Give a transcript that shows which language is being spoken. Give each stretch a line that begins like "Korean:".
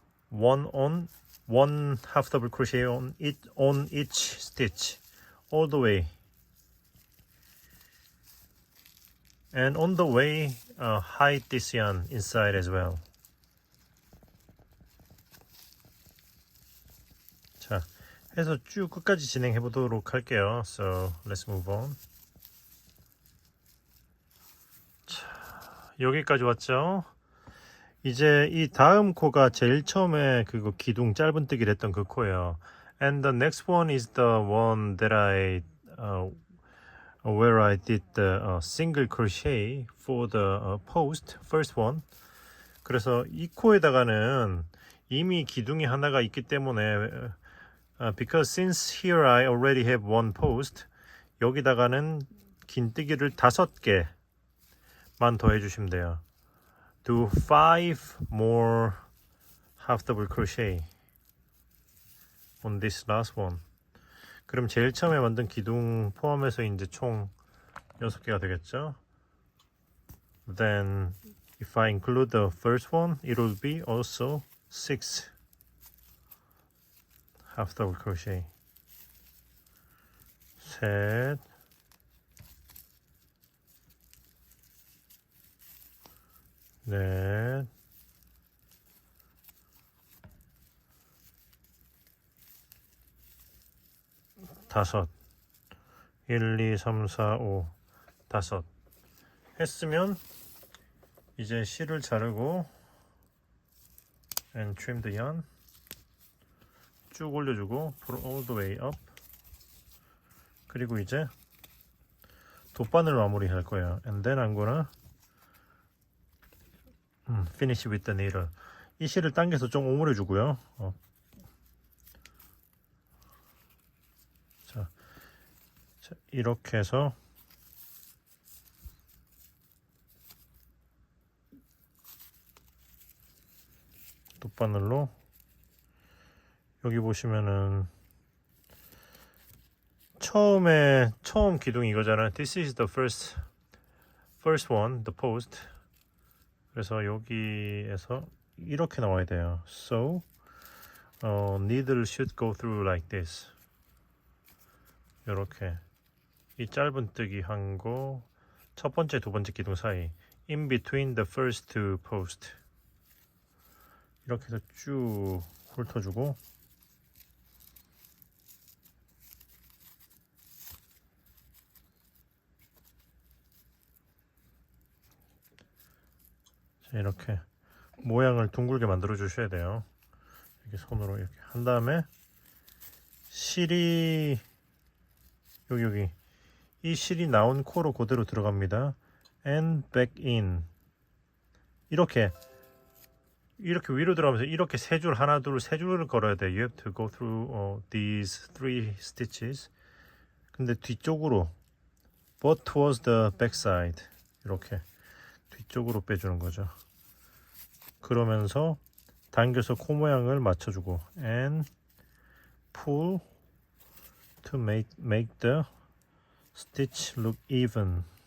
English: One half double crochet on each stitch all the way. And on the way, hide this yarn inside as well.
Korean: 자, 해서 쭉 끝까지 진행해 보도록 할게요.
English: So let's move on.
Korean: 자, 여기까지 왔죠? 이제 이 다음 코가 제일 처음에 그거 기둥 짧은뜨기를 했던 그 코예요.
English: And the next one is the one that where I did the single crochet for the post, first one.
Korean: 그래서 이 코에다가는 이미 기둥이 하나가 있기 때문에
English: because since here I already have one post,
Korean: 여기다가는 긴뜨기를 5개만 더 해주시면 돼요.
English: Do 5 more half double crochet on this last one.
Korean: 그럼 제일 처음에 만든 기둥 포함해서 이제 총 6개가 되겠죠.
English: Then if I include the first one, it will be also 6 half double crochet.
Korean: 셋, 넷, 다섯. 1, 2, 3, 4, 5, 다섯. 했으면 이제 실을 자르고
English: and trim the yarn
Korean: 쭉 올려주고
English: pull all the way up.
Korean: 그리고 이제 돗바늘 마무리 할 거예요.
English: And then I'm gonna finish with the needle.
Korean: 이 실을 당겨서 좀 오므려 주고요. 자, 이렇게 해서 돗바늘로 여기 보시면은 처음 기둥이 이거잖아요.
English: This is the first one, the post.
Korean: 그래서 여기에서 이렇게 나와야 돼요.
English: So needle should go through like this.
Korean: 이렇게 이 짧은뜨기 한 거 첫 번째 두 번째 기둥 사이
English: in between the first two post
Korean: 이렇게 해서 쭉 훑어주고 자, 이렇게 모양을 둥글게 만들어 주셔야 돼요. 이렇게 손으로 이렇게 한 다음에 실이 여기 이 실이 나온 코로 그대로 들어갑니다.
English: And back in
Korean: 이렇게 위로 들어가면서 이렇게 세 줄 하나 둘 세 줄을 걸어야 돼.
English: You have to go through these 3 stitches.
Korean: 근데 뒤쪽으로
English: but towards the back side
Korean: 이렇게 뒤쪽으로 빼주는 거죠. 그러면서 당겨서 코 모양을 맞춰주고
English: and pull to make the stitch look even.